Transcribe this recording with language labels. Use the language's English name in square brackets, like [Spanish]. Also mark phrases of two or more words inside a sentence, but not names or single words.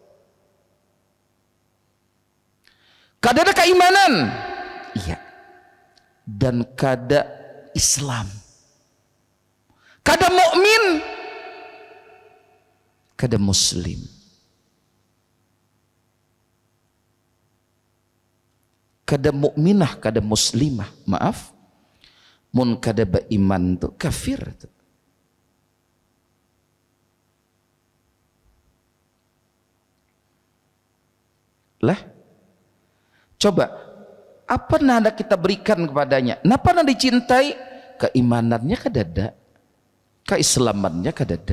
[Banjar] Kada ada keimanan, iya, dan kada Islam, kada mukmin, kada muslim. Kada mukminah, kada muslimah, maaf, mun kada beriman tu kafir tu. Lah, coba apa nada kita berikan kepadanya? Napa nada dicintai? Keimanannya kada ada, keislamannya kada ada.